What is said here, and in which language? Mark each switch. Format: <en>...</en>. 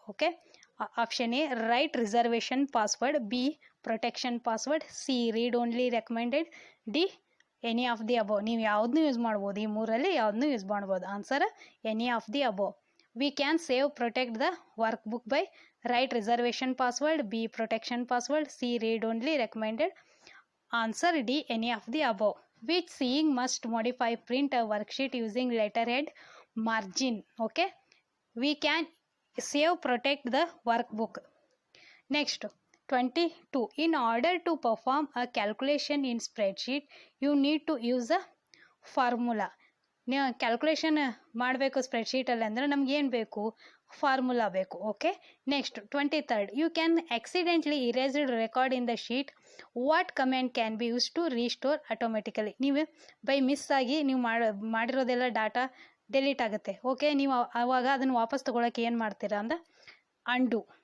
<en>Okay, option A write reservation password, B protection password, C read only recommended, D any of the above.</en> <kn>ನೀವು ಯಾವುದನ್ನೂ use ಮಾಡ್ಬೋದು, ಈ ಮೂರಲ್ಲಿ ಯಾವುದನ್ನೂ use ಮಾಡ್ಬೋದು.</kn> <en>Answer any of the above. We can save protect the workbook by write reservation password, B protection password, C read only recommended. Answer D any of the above. Which seeing must modify print a worksheet using letterhead margin? Okay, we can save protect the workbook. Next 22, in order to perform a calculation in spreadsheet you need to use a formula.</en> <kn>ನೀವು calculation ಮಾಡಬೇಕು ಸ್ಪ್ರೆಡ್ಶೀಟಲ್ಲಿ ಅಂದರೆ ನಮ್ಗೆ ಏನು ಬೇಕು? Formula ಬೇಕು.</kn> <en>Okay, next 23rd, you can accidentally erased record in the sheet. What comment can be use to restore automatically?</en> <kn>ನೀವು by miss ಆಗಿ ನೀವು ಮಾಡಿರೋದೆಲ್ಲ ಡಾಟಾ ಡೆಲೀಟ್ ಆಗುತ್ತೆ. ಓಕೆ, ನೀವು ಆವಾಗ ಅದನ್ನು ವಾಪಸ್ ತೊಗೊಳಕ್ಕೆ ಏನು ಮಾಡ್ತೀರಾ ಅಂದ್ರೆ ಅಂಡು.</kn>